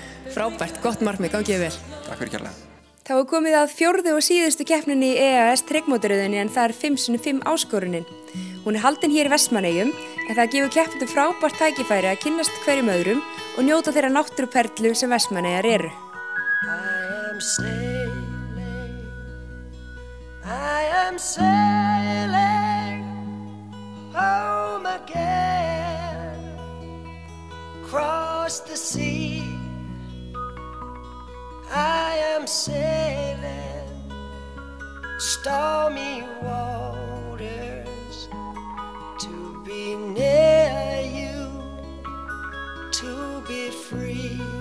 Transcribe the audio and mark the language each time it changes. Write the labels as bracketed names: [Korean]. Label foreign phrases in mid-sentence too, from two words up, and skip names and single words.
[Icelandic] Frábært, gott markmið, gangið vel. Takk fyrir kærlega. Þá er komið að 4. og síðustu keppninni í EAS þrekmótaröðinni en það er 5x5 áskorunin. Hún er haldin hér í Vestmannaeyjum en það gefur keppendum frábært tækifæri að kynnast hverjum öðrum og njóta þeirra náttúruperlu sem Vestmannaeyjar eru. [English] I am sailing home again, across the sea. I am sailing stormy waters to be near you, to be free.